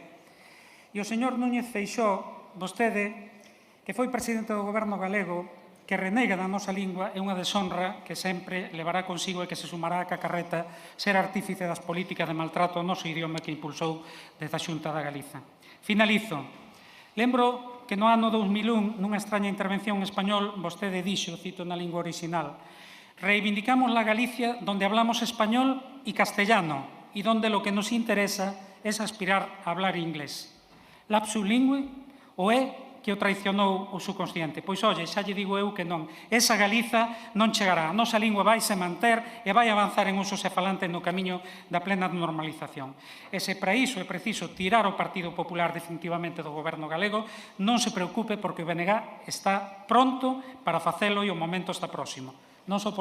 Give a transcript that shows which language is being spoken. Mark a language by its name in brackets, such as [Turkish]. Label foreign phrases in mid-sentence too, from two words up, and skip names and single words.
[Galician] E o señor Núñez Feixóo, vostede, que foi presidente do goberno galego, que renega da nosa lingua, é unha deshonra que sempre levará consigo e que se sumará a que acarreta ser artífice das políticas de maltrato ao noso idioma que impulsou desde a Xunta da Galiza. Finalizo. Lembro que no ano 2001, nunha extraña intervención en español, vostede dixo, cito na lingua original, [Spanish] reivindicamos la Galicia donde hablamos español y castellano y donde lo que nos interesa es aspirar a hablar inglés. [Galician] Lapsus lingüe ou é que o traicionou o subconsciente? Pois, olle, xa lle digo eu que non. Esa Galiza non chegará. A nosa lingua vai se manter e vai avanzar en usos e falantes no camiño da plena normalización. E se para iso é preciso tirar o Partido Popular definitivamente do goberno galego, non se preocupe porque o BNG está pronto para facelo e o momento está próximo.